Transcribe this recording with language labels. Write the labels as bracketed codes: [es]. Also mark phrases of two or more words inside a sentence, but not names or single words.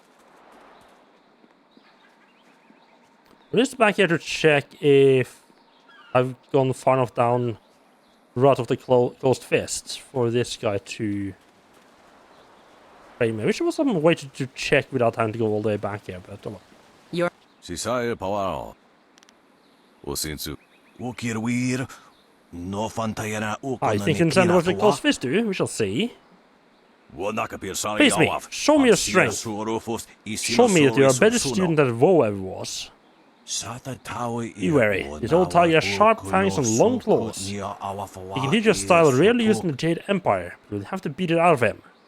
[en] I'm just back here to check if I've gone far enough down the route of the closed fist for this guy to frame me. I wish there was some way to check without having to go all the way back here, but don't know. Sisaya Pawao. Usinsu. Ukirwir. No Fantayana I think you can send over the closed fist too. We shall see. Face me. Show me your strength. Show me that you're a better student than WoW ever was. Be wary. This old tiger has sharp fangs and long claws. He can teach a style rarely used in the Jade Empire, but you'll have to beat it out of him.